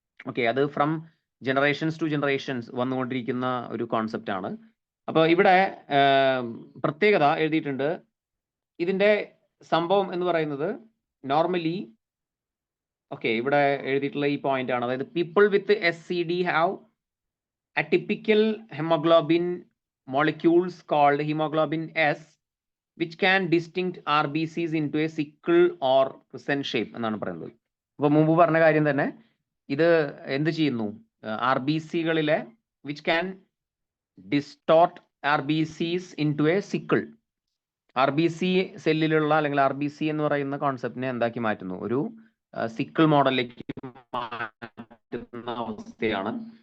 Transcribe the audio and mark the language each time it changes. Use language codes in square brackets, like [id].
[ml] Okay, അത് from generations to generations വന്നുകൊണ്ടിരിക്കുന്ന ഒരു കോൺസെപ്റ്റ് ആണ്. അപ്പോൾ ഇവിടെ പ്രത്യേകത എഴുതിയിട്ടുണ്ട്. ഇതിൻ്റെ സംഭവം എന്ന് പറയുന്നത് നോർമലി, ഓക്കെ, ഇവിടെ എഴുതിയിട്ടുള്ള ഈ പോയിന്റ് ആണ്. [en] അതായത് people with SCD have atypical hemoglobin molecules called hemoglobin S which can distinct RBCs into a sickle or crescent shape [ml] എന്നാണ് പറയുന്നത്. അപ്പോൾ മുമ്പ് പറഞ്ഞ കാര്യം തന്നെ, ഇത് എന്ത് ചെയ്യുന്നു, RBCകളിലെ [en] which can distort RBCs into a sickle, [ml] RBC സെല്ലിലുള്ള അല്ലെങ്കിൽ RBC എന്ന് പറയുന്ന കോൺസെപ്റ്റിനെ എന്താക്കി മാറ്റുന്നു, ഒരു സിക്കിൾ മോഡലിലേക്ക് മാറ്റുന്ന അവസ്ഥയാണ്.